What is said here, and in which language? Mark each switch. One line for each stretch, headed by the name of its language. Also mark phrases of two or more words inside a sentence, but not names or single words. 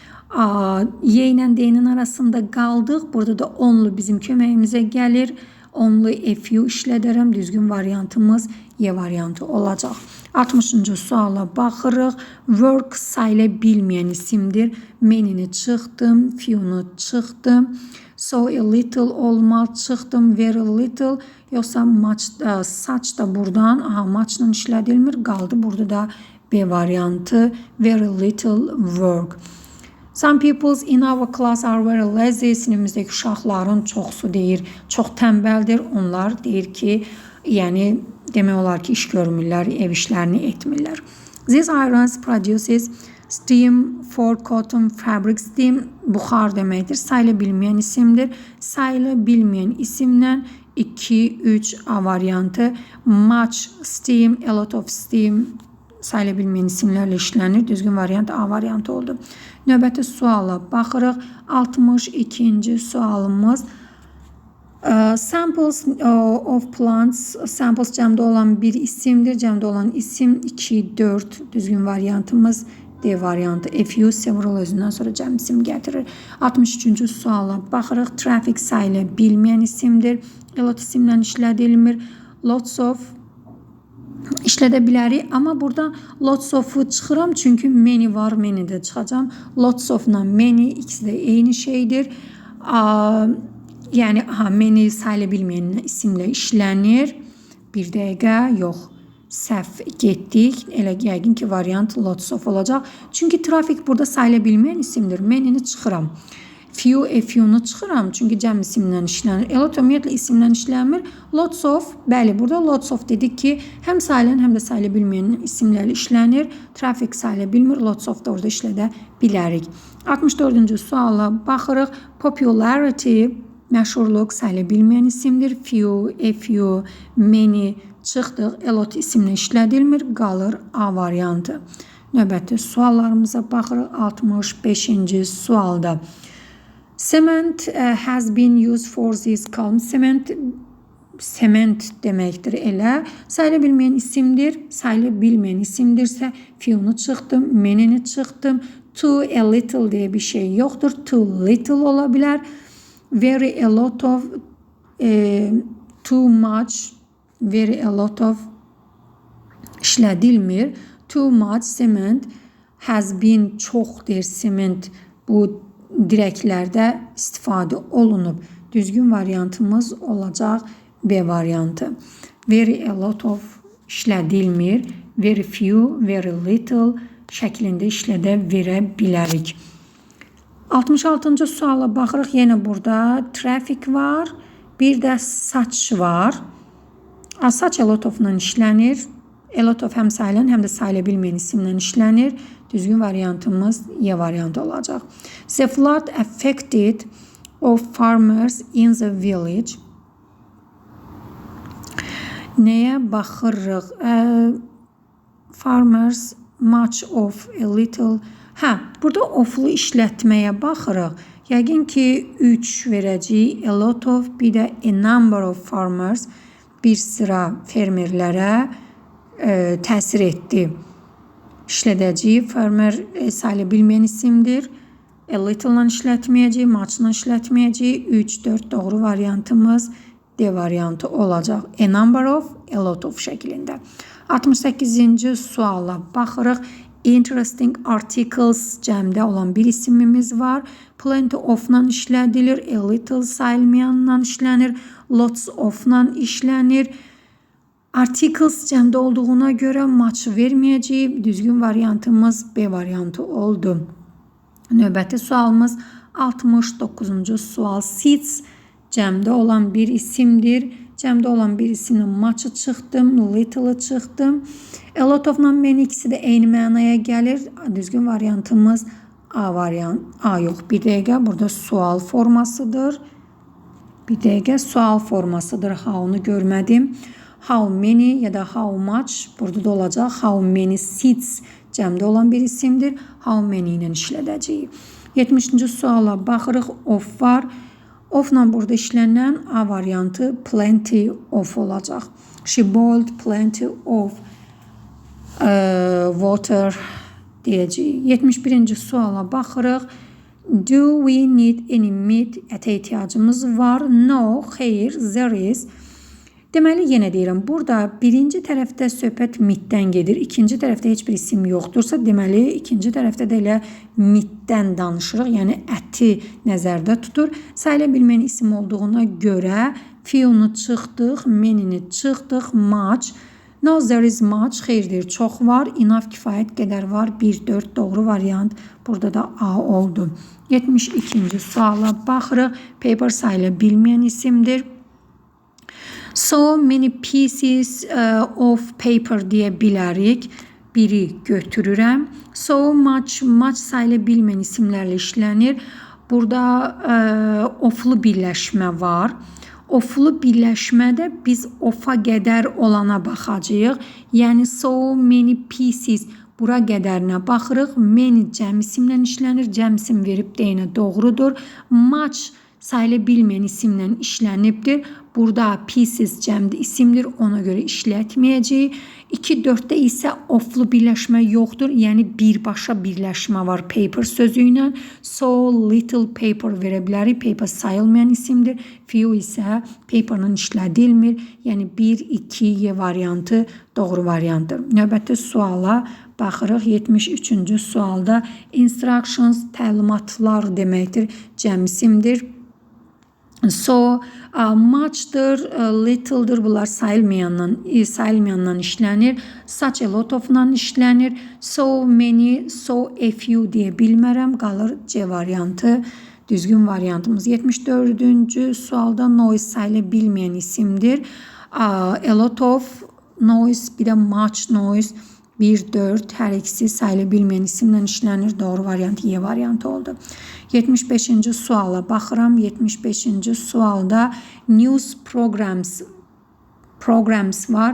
Azerbaijani: Y ilə D-nin arasında qaldıq. Burada da onlu bizim köməyimizə gəlir.
English: Only a few işlədərəm.
Azerbaijani: Düzgün variantımız Y variantı olacaq. 60-cı suala baxırıq. Work sayıla bilməyən isimdir. Many-ni çıxdım, few-nu çıxdım.
English: So a little
Azerbaijani: olmalı çıxdım,
English: very little.
Azerbaijani: Yoxsa
English: much, such
Azerbaijani: da buradan muchla işlədilmir. Qaldı burada da B variantı.
English: Very little work. Some peoples in our class are very lazy.
Azerbaijani: Sinifimizdəki uşaqların çoxsu deyir, çox tənbəldir. Onlar deyir ki, yəni demək olar ki, iş görmürlər, ev işlərini etmirlər.
English: These irons produces steam for cotton fabric.
Azerbaijani: Steam buxar deməkdir. Sayıla bilməyən isimdir. Sayıla bilməyən isimlə 2, 3 A variantı.
English: Much steam, a lot of steam
Azerbaijani: sayıla bilməyən isimlərlə işlənir. Düzgün variant A variantı oldu. Növbəti suala baxırıq. 62-ci sualımız.
English: Samples of plants.
Azerbaijani: Samples cəmdə olan bir isimdir. Cəmdə olan isim 2, 4. Düzgün variantımız D variantı.
English: A few, several
Azerbaijani: özündən sonra cəm isim gətirir. 63-cü suala baxırıq. Traffic sayıla bilməyən isimdir.
English: A lot
Azerbaijani: isimlə işlədilmir.
English: Lots of
Azerbaijani: işlədə bilərik. Amma burada
English: lots of-
Azerbaijani: u çıxıram. Çünki many var, many də çıxacam.
English: Lots of-
Azerbaijani: la many ikisi də eyni şeydir. Yəni many sayıla bilməyən isimlə işlənir. Bir dəqiqə, yox. Səhv getdik. Elə yəqin ki, variant
English: lots of
Azerbaijani: olacaq. Çünki trafik burada sayıla bilməyən isimdir. Many-ni çıxıram.
English: Few, a few-
Azerbaijani: nu çıxıram. Çünki cəm isimlə işlənir.
English: A lot
Azerbaijani: ümumiyyətlə isimlə işlənmir.
English: Lots of,
Azerbaijani: bəli, burada
English: lots of
Azerbaijani: dedik ki, həm sayılan, həm də sayıla bilməyən isimlərlə işlənir. Trafik sayıla bilmir.
English: Lots of
Azerbaijani: da orada işlədə bilərik. 64-cü suala baxırıq. Popularity, məşhurluq sayıla bilməyən isimdir.
English: Few, a few, many çıxdıq. A lot
Azerbaijani: isimlə işlədilmir. Qalır A variantı. Növbəti suallarımıza baxırıq. 65-ci sualda.
English: Cement has been used for this column.
Azerbaijani: Cement deməkdir elə. Sayıla bilməyən isimdir. Sayıla bilməyən isimdirsə few-nu çıxdım, many-ni çıxdım.
English: Too, a little
Azerbaijani: deyə bir şey yoxdur.
English: Too little
Azerbaijani: ola bilər.
English: Very, a lot of, too much, very, a lot of işlədilmir. Too much cement has been çoxdur cement.
Azerbaijani: Bu dirəklərdə istifadə olunub. Düzgün variantımız olacaq B variantı.
English: Very, a lot of işlədilmir. Very few, very little
Azerbaijani: şəklində işlədə verə bilərik. 66-cı suala baxırıq. Yenə burada traffic var. Bir də such var.
English: Such a lot of-
Azerbaijani: la işlənir.
English: A lot of
Azerbaijani: həm sayılan, həm də sayıla bilməyən isimlə işlənir. Düzgün variantımız Y variantı olacaq.
English: The flood affected of farmers in the village.
Azerbaijani: Nəyə baxırıq?
English: Farmers, much of, a little.
Azerbaijani: Burada oflu işlətməyə baxırıq. Yəqin ki, 3 verəcəyik.
English: A lot of, bir də a number of farmers.
Azerbaijani: Bir sıra fermerlərə təsir etdi. İşlədəcəyik. Farmer sayıla bilməyən isimdir.
English: A little-
Azerbaijani: la işlətməyəcəyik, much-la işlətməyəcəyik. 3, 4 doğru variantımız D variantı olacaq.
English: A number of, a lot of şəklində.
Azerbaijani: 68-ci suala baxırıq.
English: Interesting articles
Azerbaijani: cəmdə olan bir isimimiz var.
English: Plenty of-
Azerbaijani: la işlədilir.
English: A little
Azerbaijani: sayılmayanla işlənir.
English: Lots of-
Azerbaijani: la işlənir. Articles cəmdə olduğuna görə much verməyəcəyik. Düzgün variantımız B variantı oldu. Növbəti sualımız 69-cu sual. Seeds cəmdə olan bir isimdir. Cəmdə olan bir isimlə much çıxdım, little çıxdım.
English: A lot of-
Azerbaijani: la many ikisi də eyni mənaya gəlir. Düzgün variantımız A variant. A yox, bir dəqiqə burada sual formasıdır. Bir dəqiqə sual formasıdır. How-nu görmədim.
English: How many
Azerbaijani: ya da
English: how much
Azerbaijani: burada da olacaq.
English: How many seats
Azerbaijani: cəmdə olan bir isimdir.
English: How many
Azerbaijani: ilə işlədəcəyik. 70-ci suala baxırıq. Of var. Of-la burada işlənən A variantı
English: plenty of
Azerbaijani: olacaq.
English: She boiled plenty of water deyəcəyik.
Azerbaijani: 71-ci suala baxırıq.
English: Do we need any meat?
Azerbaijani: Ətə ehtiyacımız var. No, xeyr,
English: there is.
Azerbaijani: Deməli, yenə deyirəm, burada birinci tərəfdə söhbət meatdən gedir, ikinci tərəfdə heç bir isim yoxdursa, deməli, ikinci tərəfdə də elə meatdən danışırıq, yəni əti nəzərdə tutur. Sayıla bilməyən isim olduğuna görə few-nu çıxdıq, many-ni çıxdıq,
English: much. No, there is much,
Azerbaijani: xeyirdir, çox var, enough, kifayət qədər var, 1-4 doğru variant, burada da A oldu. 72-ci suala baxırıq, paper sayıla bilməyən isimdir.
English: So many pieces of paper deyə bilərik.
Azerbaijani: Biri götürürəm.
English: So much, much
Azerbaijani: sayıla bilməyən isimlərlə işlənir. Burada oflu birləşmə var. Oflu birləşmədə biz ofa qədər olana baxacağıq. Yəni
English: so many pieces
Azerbaijani: bura qədərinə baxırıq. Many cəm isimlə işlənir. Cəm isim verib deyinə doğrudur. Much sayıla bilməyən isimlə işlənibdir. Burada pieces cəmdə isimdir. Ona görə işlətməyəcəyik. 2-4-də isə oflu birləşmə yoxdur. Yəni birbaşa birləşmə var paper sözü ilə.
English: So little paper
Azerbaijani: verə bilərik. Paper sayılmayan isimdir. Few isə paperla işlədilmir. Yəni 1-2 variantı doğru variantdır. Növbəti suala baxırıq. 73-cü sualda instructions təlimatlar deməkdir. Cəm isimdir.
English: So, much'dır, little'dır.
Azerbaijani: Bunlar sayılmayandan işlənir.
English: Such a lot of-
Azerbaijani: la işlənir.
English: So many, so a few
Azerbaijani: deyə bilmərəm. Qalır C variantı. Düzgün variantımız. 74-cü sualda noise sayıla bilməyən isimdir.
English: A lot of noise,
Azerbaijani: bir də
English: much noise.
Azerbaijani: 1-4 hər ikisi sayıla bilməyən isimlə işlənir. Doğru variant Y variantı oldu. 75-ci suala baxıram. 75-ci sualda
English: news programs
Azerbaijani: var.